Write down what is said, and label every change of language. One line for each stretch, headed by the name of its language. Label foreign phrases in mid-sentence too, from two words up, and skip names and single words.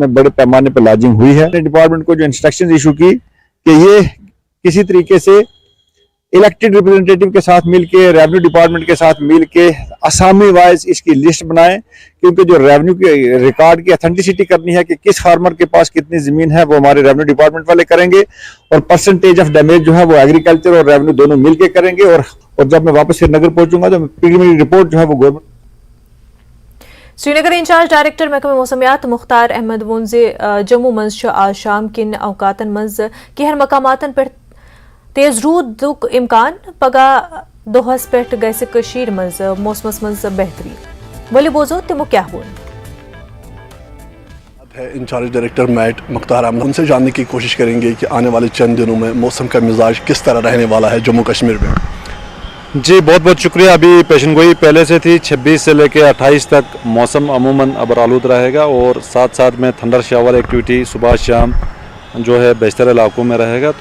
Urdu: بڑے پیمانے پر لاجنگ ہوئی ہے ڈپارٹمنٹ کو جو انسٹرکشنز ایشو کی کہ یہ کسی طریقے سے
English: elected representative
Urdu: کے ساتھ مل کے
English: revenue department
Urdu: کے ساتھ مل کے اسامی وائز اس کی لسٹ بنائیں کیونکہ جو ریونیو کے ریکارڈ کی اتھینٹسٹی کرنی ہے کہ کس فارمر کے پاس کتنی زمین ہے وہ ہمارے ریونیو ڈپارٹمنٹ والے کریں گے اور
English: percentage of damage
Urdu: جو ہے وہ ایگریکلچر اور ریونیو دونوں مل کے کریں گے اور جب میں واپس سری نگر پہنچوں گا تو
English: preliminary report
Urdu: جو ہے وہ گورنمنٹ
Kashmiri: سری نگر
English: incharge director
Kashmiri: محکمہ موسمیات مختار احمد وون جموں مز آج شام کن اوقاتن مز کینہن مقاماتن پر تیز رودک امکان پگہ دہس پہ گژھِ کشیر مز موسمس مز بہتری ولو بوزو تمو کیا
English: incharge director met
Urdu: مختار احمد ان سے جاننے کی کوشش کریں گے کہ آنے والے چند دنوں میں موسم کا مزاج کس طرح رہنے والا ہے جموں کشمیر میں. جی بہت بہت شکریہ. ابھی پیشن گوئی پہلے سے تھی 26 سے لے کے 28 تک موسم عموماً ابرآلود رہے گا اور ساتھ ساتھ میں
English: thunder shower activity
Urdu: صبح شام جو ہے بیشتر علاقوں میں رہے گا.